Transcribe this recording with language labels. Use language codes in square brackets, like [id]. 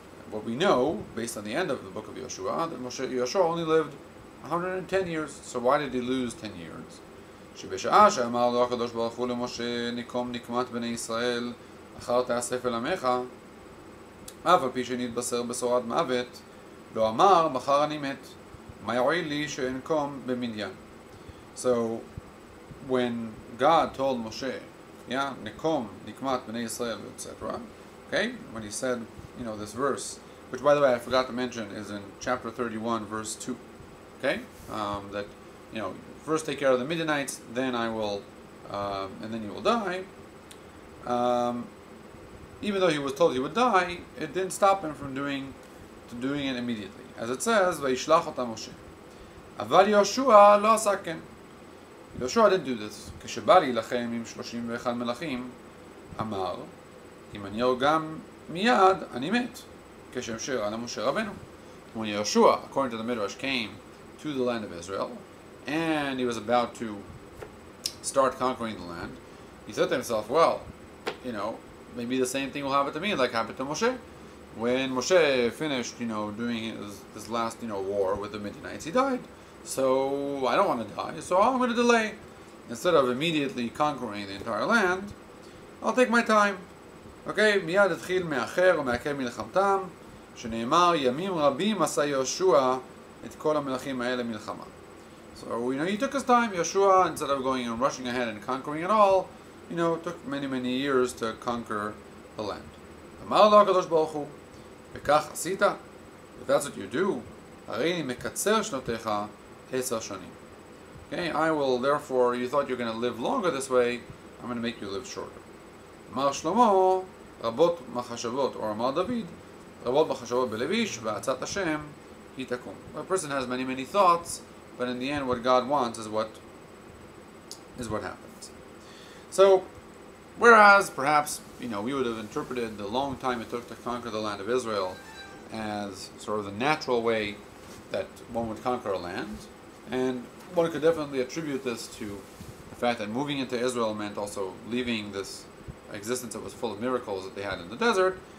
[en] What we know, based on the end of the book of Yoshua, that Yoshua only lived 110 years. So why did he lose 10 years? [he] שבשעה שאמר לו הקדוש ברוך הוא למשה נקום נקמת בני ישראל אחר תאסף אל עמך, אף על פי שנתבשר בשורת מוות, לא אמר מחר אני מת, מה יועיל לי שאנקום במדיין? [en] So when God told Moshe, [he] Nekom, Nikmat, Bnei Israel, [en] etc., okay, when he said, this verse, which by the way I forgot to mention is in chapter 31, verse 2, okay, that, first take care of the Midianites, then I will, and then you will die. Even though he was told he would die, it didn't stop him from doing it immediately. As it says, [he] Vayishlach ota Moshe. Aval Yoshua lo asa ken. [en] Yoshua didn't do this. [he] כשבא להילחם עם 31 מלכים, אמר, אם אני גם מיד, אני מת. כשם שראה למשה רבנו. [en] When Yoshua, according to the Midrash, came to the land of Israel, and he was about to start conquering the land, he said to himself, well, maybe the same thing will happen to me like happened to Moshe. When Moshe finished, doing his last, war with the Midianites, he died. So I don't want to die, so I'm going to delay. Instead of immediately conquering the entire land, I'll take my time. [he] Okay, מיד התחיל מאחר ומעכב מלחמתם, שנאמר ימים רבים עשה יהושע את כל המלכים האלה מלחמה. [en] So, he took his time. Yeshua, instead of going and rushing ahead and conquering it all, took many, many years to conquer the land. [he] אמר לו הקדוש ברוך הוא, וכך עשית, [en] if that's what you do, [he] הרי אני מקצר שנותיך 10 שנים. [en] Okay, I will, therefore, you thought you're going to live longer this way, I'm going to make you live shorter. [he] אמר שלמה, רבות מחשבות, or אמר דוד, רבות מחשבות בלביש, ועצת השם היא תקום. [en] A person has many, many thoughts, but in the end, what God wants is what happens. So, whereas perhaps we would have interpreted the long time it took to conquer the land of Israel as sort of the natural way that one would conquer a land, and one could definitely attribute this to the fact that moving into Israel meant also leaving this existence that was full of miracles that they had in the desert.